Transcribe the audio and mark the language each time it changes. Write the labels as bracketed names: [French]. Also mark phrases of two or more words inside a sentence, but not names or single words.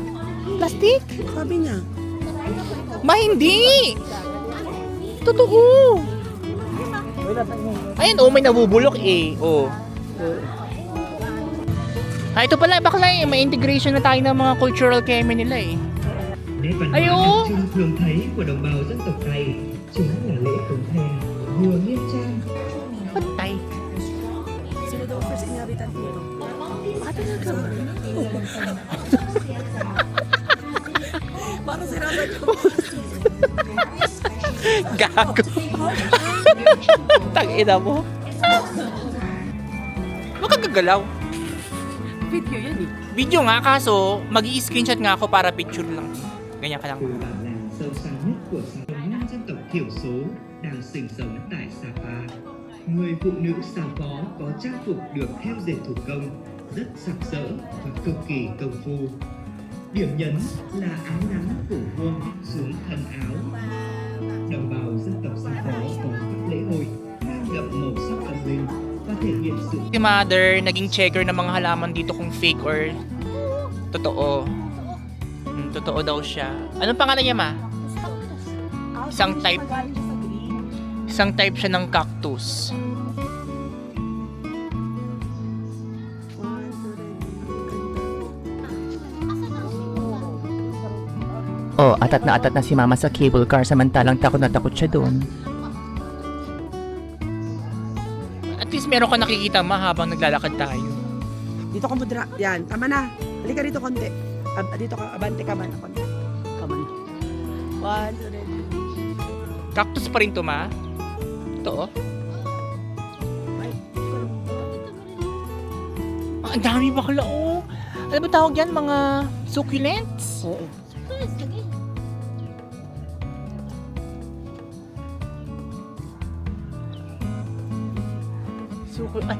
[Filipino] Plastic? Sabi niya. Ma, hindi! Totoo! Ayun, oh, may nabubulok eh. Oh. Ah, ito pala, bakla eh. May integration na tayo ng mga cultural keme nila eh. [Vietnamese] Nét văn Ai hóa ô. đặc trưng thường thấy của đồng bào dân tộc Tày chính là lễ cúng thề vừa nghiêm trang. [Filipino] Patay. Sino daw [English] first inhabitant [Filipino] nito? Parang sinasabi ko. Gago. Tangina mo. Huwag kang gagalaw. Video yan eh. Video nga, kaso mag-i-screenshot nga ako para picture lang. Ganyan ka lang. [Vietnamese] Từ bản làng sâu xa nhất của Sapa, năm dân tộc thiểu số đang sinh sống tại Sapa. Người phụ nữ Sà Phó có trang phục được thêu dệt thủ công, rất sặc sỡ và cực kỳ công phu. Điểm nhấn là áo ngắn cổ vuông xuống thân áo. Đồng bào dân tộc Sà Phó có các lễ hội mang đậm màu sắc tâm linh và thể hiện sự [Filipino] Si mother, naging checker ng mga halaman dito kung [English] fake or [Filipino] totoo. Totoo daw siya. Anong pangalan niya, ma? Isang type. Isang type siya ng cactus. Oh, atat na si mama sa cable car samantalang takot na takot siya doon. [English] At least [Filipino] meron ka nakikita, ma, habang naglalakad tayo. Dito ka mudra. Yan, tama na. Halika dito konti. Dito ka, abante ka man. Konti. [English] Come on. 1, 2, 3. [Filipino] Cactus pa rin to, ma? Ito, oh. Ang dami bakla, oh. Ano ba tawag yan? Mga succulents? Oo. Ay,